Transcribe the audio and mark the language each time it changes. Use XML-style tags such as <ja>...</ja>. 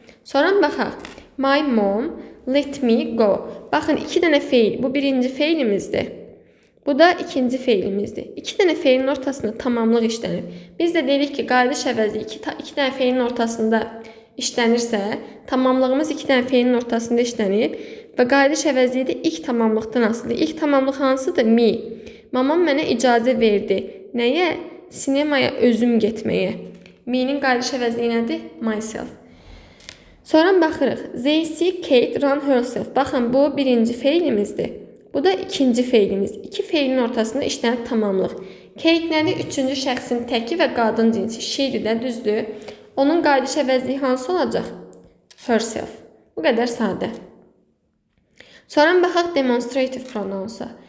<az>Sonra baxaq.</az> <en>My mom let me go.</en> <az>Baxın, 2 dənə feil. Bu birinci feilimizdir. Bu da ikinci feilimizdir. 2 dənə feilin ortasında tamamlıq işlənir. Biz də dedik ki, qayıdış əvəzi 2 dənə feilin ortasında işlənirsə, tamamlığımız 2 dənə feilin ortasında işlənib və qayıdış əvəzliyi də ilk tamamlıqdan asılıdır. İlk tamamlıq hansıdır? Me. Mamam mənə icazə verdi. Nəyə? Sinemaya özüm getməyə. Me-nin qayıdış əvəzliyi nədir? Myself. Sonra baxırıq.</az> <en>They see Kate run herself.</en> <az>Baxın, bu birinci feilimizdir. Bu da ikinci feilimiz. 2 feilin ortasında işlənib tamamlıq. Kate nədir? Üçüncü şəxsin təki və qadın cinsi. She'dir də, düzdür. Onun qayıdış əvəzliyi hansı olacaq? Herself. Bu qədər sadə. Sonra baxaq demonstrative pronouns-a.</az>